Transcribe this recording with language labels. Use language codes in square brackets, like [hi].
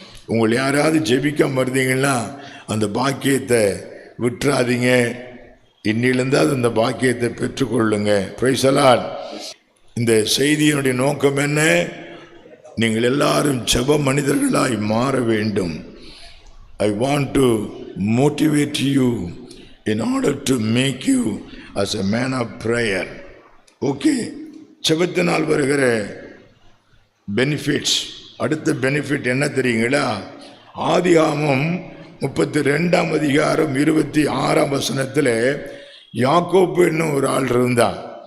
[ta] உங்களை யாராவது ஜெபிக்க மறுத்தீங்கன்னா அந்த பாக்கியத்தை விட்டுறாதீங்க. இன்னிலிருந்து அந்த பாக்கியத்தை பெற்றுக்கொள்ளுங்க. [en] Praise the Lord. [ta] இந்த செய்தியினுடைய நோக்கம் என்ன? நீங்கள் எல்லாரும் ஜெப மனிதர்களாய் மாற வேண்டும். [en] I want to motivate you in order to make you as a man of prayer. [ta] Okay, ஜெபத்தினால் வருகிற பெனிஃபிட்ஸ். அடுத்த பெனிஃபிட் என்ன தெரியுங்களா? ஆதியாகமம் 32:26 யாக்கோப்பு என்னும் ஒரு ஆள் இருந்தான்.